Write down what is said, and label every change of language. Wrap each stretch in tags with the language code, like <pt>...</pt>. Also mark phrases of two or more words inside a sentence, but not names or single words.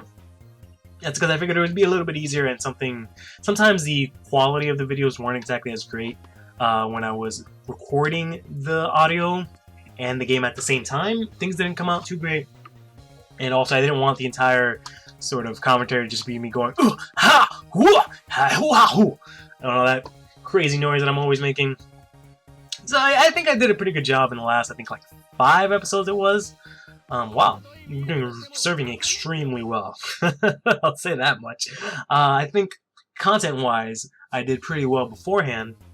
<en>That's because I figured it would be a little bit easier and sometimes the quality of the videos weren't exactly as great when I was recording the audio and the game at the same time. Things didn't come out too great. And also, I didn't want the entire sort of commentary to just be me going, ooh, ha, hoo, ha, hoo, ha, hoo, and all that crazy noise that I'm always making. So I think I did a pretty good job in the last, I think, like 5 episodes it was. Wow, you're doing serving extremely well. I'll say that much. I think content-wise, I did pretty well beforehand.</en>